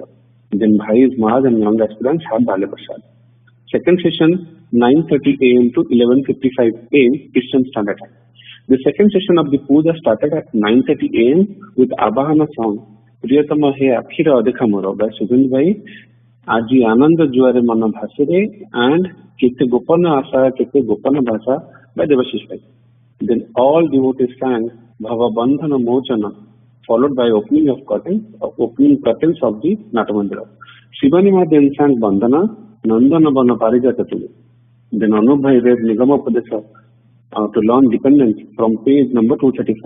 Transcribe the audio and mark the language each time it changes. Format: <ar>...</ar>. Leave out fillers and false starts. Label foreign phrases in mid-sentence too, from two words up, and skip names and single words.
<en>Then Bhais, Mahas and young aspirants had Balya Prasad. Second session 9:30 AM to 11:55 AM Eastern Standard Time. The second session of the Puja started at 9:30 AM with Abahana song Priyatama He Akhira Adekha Moro by Suvendu Bhai, Aji Ananda Juare Mana Bhasire and Kete Gopana Asa Kete Gopana Bhasa by Devashish Bhai. Then all devotees sang Bhava Bandhana Mochana, followed by opening curtains of the Natamandira. Shivanima then sang Bandhana, Nandana Bana Parijatatu. Then Anup Bhai read Nigamapadesha to learn dependence from page number 235.</en>